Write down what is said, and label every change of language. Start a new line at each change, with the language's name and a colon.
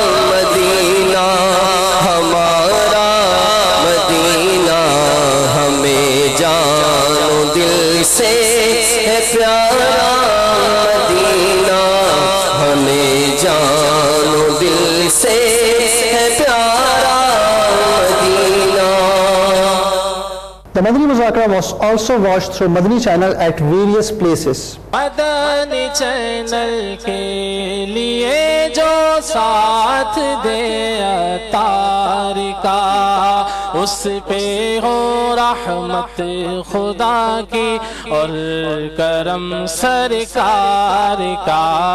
Urdu: مدینہ ہمارا مدینہ، ہمیں جان و دل سے ہے پیارا مدینہ، ہمیں جان و دل سے ہے پیارا مدینہ۔
English: The Madani Muzakara was also watched through Madani channel at various places.
Urdu: Madani channel کے لیے جو ساتھ دے عطار کا، اس پہ ہو رحمت خدا کی اور کرم سرکار کا،